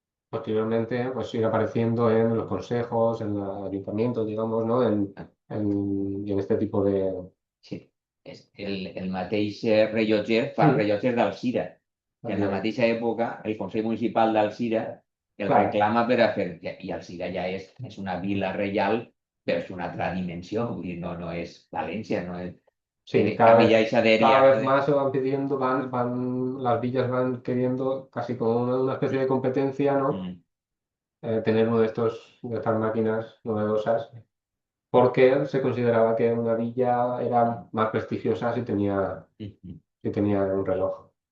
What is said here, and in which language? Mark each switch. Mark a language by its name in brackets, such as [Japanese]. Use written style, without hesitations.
[Spanish] Posteriormente, pues ir apareciendo en los consejos, en los ayuntamientos, digamos, ¿no? Y en este tipo de... Sí. [Catalan] El mateix rellotger fa el rellotger d'Alzira, que en la mateixa època el Consell Municipal d'Alzira el [Spanish] Claro. [Catalan] reclama per a fer... I Alzira ja és una vila reial, però és una altra dimensió, vull dir, no és València, no és... [Spanish] Sí, Camilla y Saderia. cada vez más se van pidiendo, las villas van queriendo casi como una especie de competencia, ¿no? Tener uno de estas máquinas novedosas, porque se consideraba que una villa era más prestigiosa si tenía un reloj.